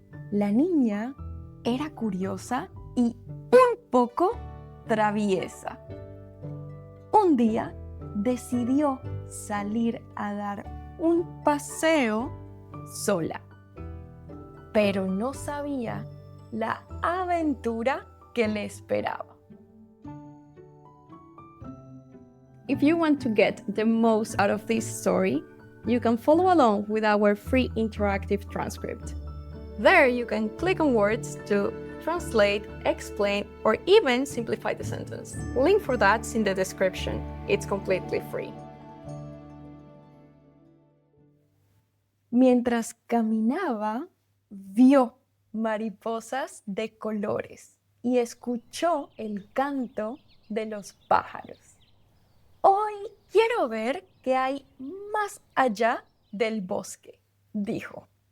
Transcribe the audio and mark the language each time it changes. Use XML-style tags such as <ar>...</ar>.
<es>La niña era curiosa y un poco traviesa. Un día decidió salir a dar un paseo sola, pero no sabía la aventura que le esperaba.</es> <en>If you want to get the most out of this story, you can follow along with our free interactive transcript. There you can click on words to translate, explain, or even simplify the sentence. Link for that's in the description. It's completely free.</en> <es>Mientras caminaba, vio mariposas de colores y escuchó el canto de los pájaros. Hoy quiero ver qué hay más allá del bosque, dijo.</es>